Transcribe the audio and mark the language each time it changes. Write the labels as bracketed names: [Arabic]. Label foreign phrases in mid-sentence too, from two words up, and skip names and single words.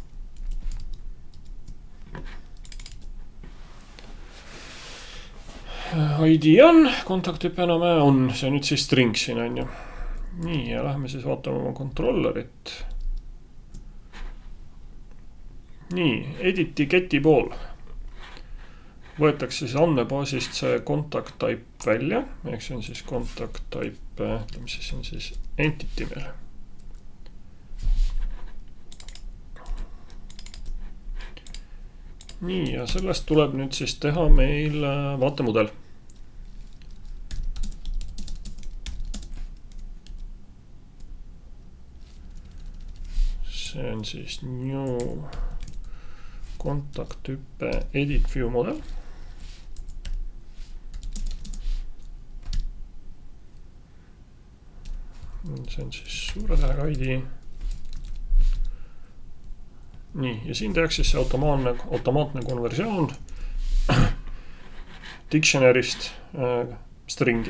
[Estonian] ID on, kontakttüüpe enam on, see nüüd siis string siin on ju. Nii, ja lähme siis vaatame oma controllerit. Nii, editi geti pool. Võetakse siis andmebaasist see [English] contact type [Estonian] välja, ehk see on siis [English] contact type, [Estonian] mis see on siis entity meil. Nii, ja sellest tuleb nüüd siis teha meil vaatemudel. See on siis [English] new contact tüüpe edit view model. [Estonian] See on siis suure tähega ID. Nii, ja siin tehakse see automaatne konversioon dictionary'st stringi.